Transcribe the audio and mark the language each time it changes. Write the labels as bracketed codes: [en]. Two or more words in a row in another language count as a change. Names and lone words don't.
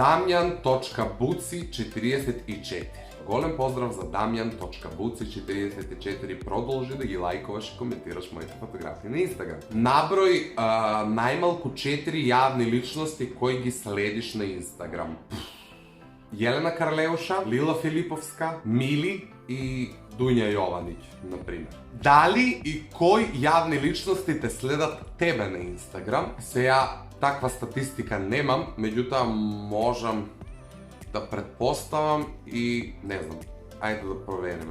[mk] Damjan.buci44. Голем поздрав за Damjan.buci44. Продолжи да ги лајкуваш и коментираш моите фотографии на Инстаграм. Наброј најмалку 4 јавни личности кои ги следиш на Инстаграм. Jelena Karleuša, Lila Filipovska, Mili i Dunja Jovanić, na primjer. Дали и кои јавни личности те следат тебе на Инстаграм? Се ја таква статистика немам, меѓутим можам да претпоставам и не знам, ајде да проверам.